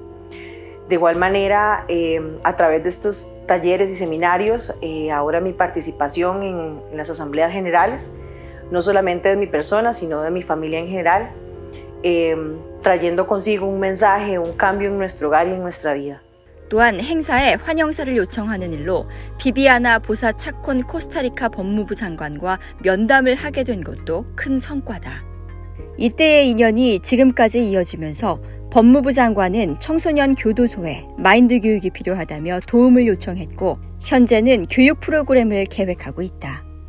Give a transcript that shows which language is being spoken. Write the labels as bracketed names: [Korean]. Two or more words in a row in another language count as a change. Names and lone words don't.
[Spanish] De igual manera, a través de estos talleres y seminarios, ahora mi participación en las asambleas generales, no solamente de mi persona, sino de mi familia en general, trayendo consigo un mensaje, un cambio en nuestro hogar y en nuestra vida. [Korean] 또한 행사에 환영사를 요청하는 일로 비비아나 보사 차콘 코스타리카 법무부 장관과 면담을 하게 된 것도 큰 성과다. 이때의 인연이 지금까지 이어지면서 법무부 장관은 청소년 교도소에 마인드 교육이 필요하다며 도움을 요청했고, 현재는 교육 프로그램을 계획하고 있다.